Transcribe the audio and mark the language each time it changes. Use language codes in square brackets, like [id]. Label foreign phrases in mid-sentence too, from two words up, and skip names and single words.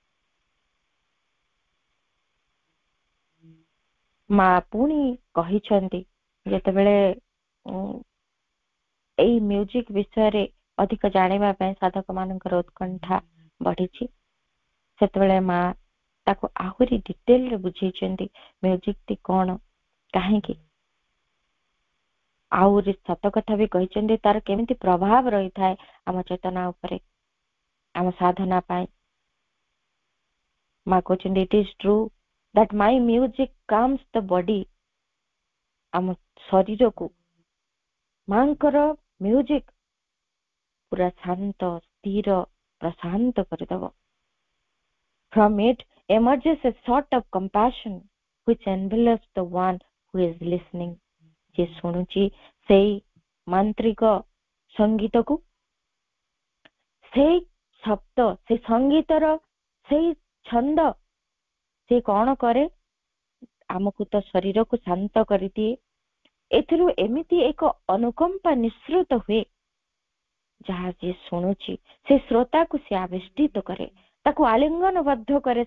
[or] ମା ପୁଣି କହିଛନ୍ତି, ଯେତେବେଳେ ଏଇ ମ୍ୟୁଜିକ ବିଷୟରେ ଅଧିକ ଜାଣିବା ପାଇଁ ସାଧକ ମାନଙ୍କର ଉତ୍କଣ୍ଠା ବଢିଛି, ସେତେବେଳେ ମା ତାକୁ ଆହୁରି ଡିଟେଲରେ ବୁଝେଇଛନ୍ତି ମ୍ୟୁଜିକଟି କଣ, କାହିଁକି, ଆହୁରି ସତ କଥା ବି କହିଛନ୍ତି ତାର କେମିତି ପ୍ରଭାବ ରହିଥାଏ ଆମ ଚେତନା ଉପରେ, ଆମ ସାଧନା ପାଇଁ। ମା କହୁଛନ୍ତି, [en] it is true that my music calms the body। [or] ଆମ ଶରୀରକୁ ମାଙ୍କର ମ୍ୟୁଜିକ ପୁରା ଶାନ୍ତ, ସ୍ଥିର, ପ୍ରଶାନ୍ତ କରିଦେବ। [en] From it emerges a sort of compassion which envelops the one who is listening। [or] ଯେ ଶୁଣୁଛି ସେଇ ମାନ୍ତ୍ରିକ ସଙ୍ଗୀତକୁ, ସେଇ ଶବ୍ଦ, ସେ ସଙ୍ଗୀତର ସେଇ ଛନ୍ଦ ସେ କଣ କରେ, ଆମକୁ ତ ଶରୀରକୁ ଶାନ୍ତ କରିଦିଏ। ଏଥିରୁ ଏମିତି ଏକ ଅନୁକମ୍ପା ନିଃସୃତ ହୁଏ, ଯାହା ଯିଏ ଶୁଣୁଛି ସେ ଶ୍ରୋତାକୁ ସେ ଆବେଷ୍ଟିତ କରେ, ତାକୁ ଆଲିଙ୍ଗନବଦ୍ଧ କରେ।